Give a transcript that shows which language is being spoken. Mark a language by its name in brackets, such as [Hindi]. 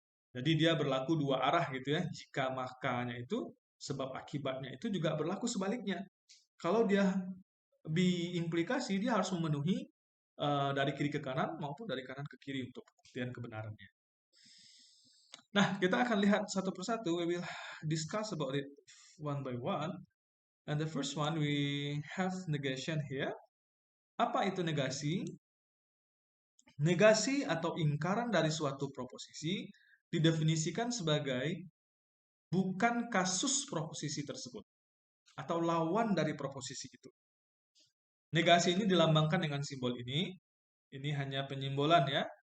[Indonesian] Jadi dia berlaku dua arah gitu ya. Jika makanya itu, sebab akibatnya itu juga berlaku sebaliknya. Kalau dia biimplikasi, dia harus memenuhi dari kiri ke kanan maupun dari kanan ke kiri untuk pembuktian kebenarannya. Nah, kita akan lihat satu persatu. [English] We will discuss about it one by one. And the first one, we have negation here. [Indonesian] Apa itu negasi? Negasi atau ingkaran dari suatu proposisi didefinisikan sebagai bukan kasus proposisi tersebut atau lawan dari proposisi itu. Negasi ini dilambangkan dengan simbol ini. Ini hanya penyimbolan ya.